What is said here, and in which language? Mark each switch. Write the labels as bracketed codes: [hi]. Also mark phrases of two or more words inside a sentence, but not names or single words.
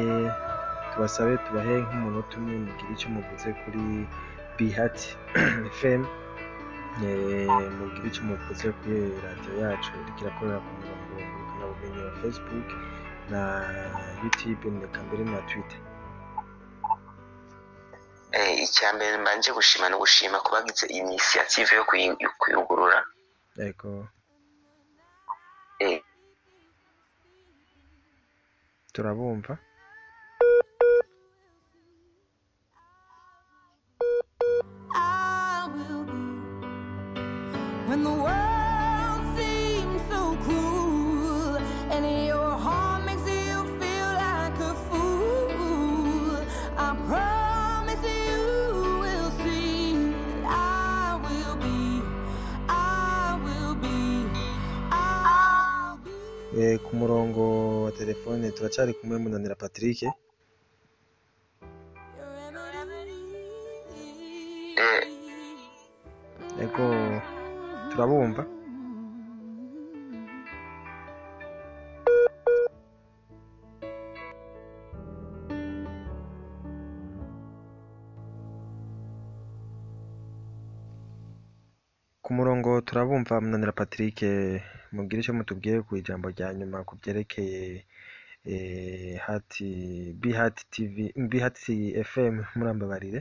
[rw] Tubasabe tubahe nk'umunota umwe mugire icyo muvuze kuri BHT FM, mugire icyo muvuze kuri radio yacu ikirakorera ku murongo w'ubumenyi wa Facebook na YouTube ndetse mbere na Twitter. Icyambere mbanje gushima no gushima kubagize initiative yo kuyugurura. Yego. Turabumva. [en] When the world seems so cruel and your heart makes you feel like a fool, I promise you will see that I'll be. [rw] Ku murongo wa telefone turacari kumwe Munanira Patrick. Yego turabumva. Ku murongo turabumva Munanira Patrick, mubwire icyo mutubwiye ku ijambo rya nyuma ku byerekeye BHT FM murambabarire.